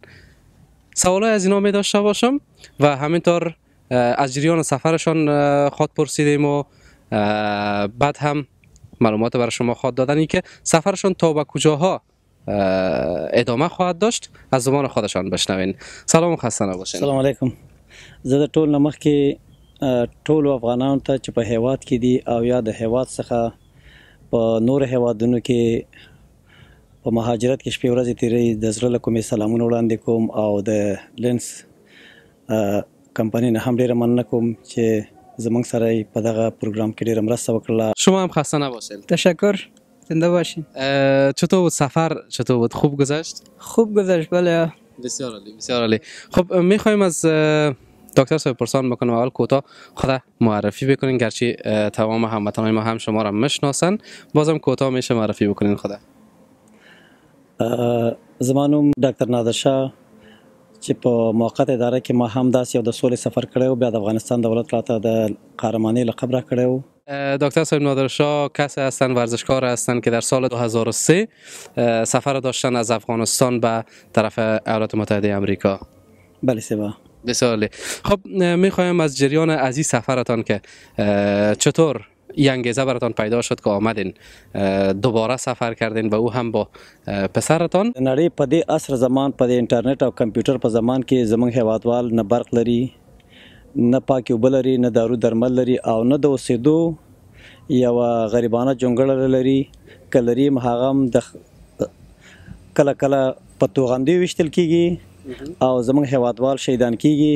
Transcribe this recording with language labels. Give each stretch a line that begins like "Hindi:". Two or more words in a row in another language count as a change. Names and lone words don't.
Persian: سوالای از اینا می داشته باشم و همینطور از جریان سفرشان خود پرسیدیم و بعد هم معلومات برای شما خواهد دادن که سفرشان تا به کجاها ادامه خواهد داشت از زبان خودشان بشنوین. سلام و خسته نباشین. سلام علیکم.
Pashto: زه د ټول نمخ کې ټول افغانانو ته چې په هیواد کې دي او یا د هیواد څخه په نور هیوادونو کې په مهاجرت کې شپې ورځې تیرې د زړه له کومې سلامونه وړاندې کوم او د لینس کمپنۍ نه هم ډیره مننه کوم چې زمونږ سره په دغه پروگرام کې ډیره مرسته وکړه.
Persian: شما هم خسته نباشید. تشکر. زنده باشین. چطور بود سفر؟ چطور بود؟ خوب گذشت؟ خوب گذشت. بله. بسیار عالی، بسیار عالی. خب میخوایم از دکتر صاحب پرسان بکنم اول کوتاه خود معرفی بکنین، گرچه تمام هموطنان ما هم شما را میشناسن، بازم کوتاه میشه معرفی بکنین خود.
Pashto: زما نوم ډاکټر نادر شاه چې په موقت اداره کې ما هم داسې یو د سولې سفر کړی و، بیا د افغانستان دولت راته د قهرمانۍ لقب را کړی و.
Persian: دکتر صاحب نادر شاه کسی هستند، ورزشکار هستند که در سال 2003 سفر داشتن از افغانستان به طرف ایالات متحده آمریکا. بله سبا. بسیار عالی. خب میخوایم از جریان از این سفرتان که چطور این انگیزه براتان پیدا شد که آمدین دوباره سفر کردین و او هم با پسرتان؟
Pashto: نړۍ په دې عصر زمان په انټرنیټ او کمپیوټر په زمان کې زمونږ هیوادوال نه برق لري، نه پاکې اوبه لري، نه دارو درمل لري او نه د اوسېدو یوه غریبانه جونګړه لري. که لري هم هغه هم د کله کله په توغندیو ویشتل کېږي او زمونږ هیوادوال شهیدان کېږي.